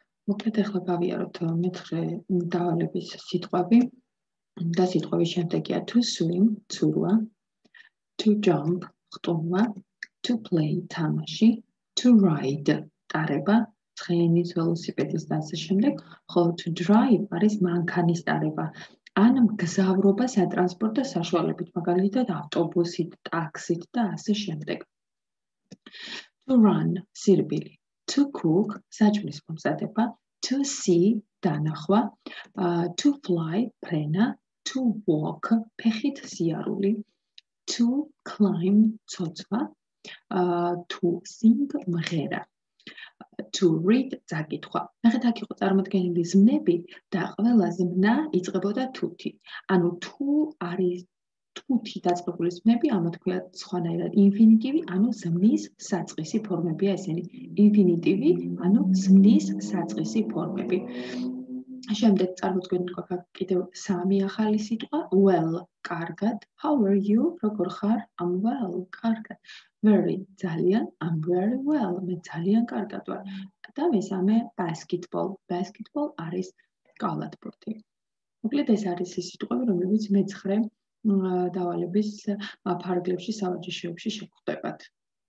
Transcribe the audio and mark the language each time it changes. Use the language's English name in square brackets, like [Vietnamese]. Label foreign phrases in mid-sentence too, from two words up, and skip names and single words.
[Georgian] მოკლედ ახლა გავიაროთ მეცხრე დავალების სიტყვები და სიტყვების შემდეგია [English] to swim, [Georgian] ცურვა, [English] to jump, [Georgian] ხტუნვა, [English] to play, [Georgian] თამაში, [English] to ride, [Georgian] ტარება, ცხენის, ველოსიპედის და ასე შემდეგ, ხოლო [English] to drive [Georgian] არის მანქანის ტარება. ან მგზავრობა სატრანსპორტო საშუალებით, მაგალითად ავტობუსით, ტაქსით და ასე შემდეგ. [English] To run, სირბილი, to cook, [Georgian] საჭმლის მომზადება, [English] to see, დანახვა, to fly, ფრენა, to walk, [Georgian] ფეხით სიარული, [English] to climb, ცოცვა, to sing, მღერა, to read, [Georgian] წაკითხვა. ნახეთ, აქ იყო წარმოდგენილი ზმნები და ყველა ზმნა იწყებოდა თუთი. ანუ თუ არის თუთი დაწყებული ზმნები, ამათ ქვიათ სხვანაირად ინფინიტივი, ანუ ზმნის საწყისი ფორმებია ესენი. ინფინიტივი, ანუ ზმნის საწყისი ფორმები. შემდეგ წარმოდგენილი გვაქვს კიდევ სამი ახალი სიტყვა, well, კარგად, [English] how are you, [Georgian] როგორ ხარ? [English] I'm well, კარგად. Very, ძალიან, I'm very well, [Georgian] მე ძალიან კარგად ვარ. და მესამე basketball. Basketball არის კალათბურთი. მოკლედ ეს არის ის სიტყვები, რომლებიც მეცხრე დავალების ფარგლებში სავარჯიშოებში შეგვხვდებათ.